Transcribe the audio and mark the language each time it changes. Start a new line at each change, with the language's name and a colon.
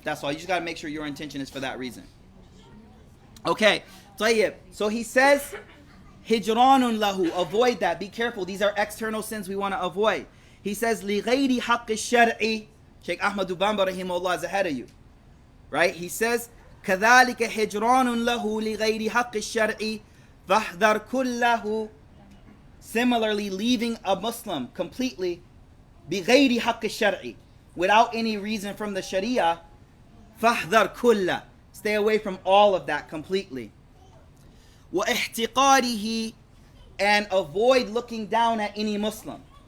English: That's all. You just got to make sure your intention is for that reason. Okay, tayyib. So he says,
Arabic: hijranun lahu,
English: avoid that. Be careful. These are external sins we want to avoid. He says,
Arabic: li ghayri haqq ash-shar'i.
English: Sheikh Ahmad Bamba rahimahullah is ahead of you. Right?
Arabic: He says, كذلك هجران له لغير حق الشرع فاحذر كله.
English: Similarly, leaving a Muslim completely
Arabic: بغير حق الشرع,
English: without any reason from the Sharia,
Arabic: فاحذر كله.
English: Stay away from all of that completely. وإحتقاره, and avoid looking down at any Muslim.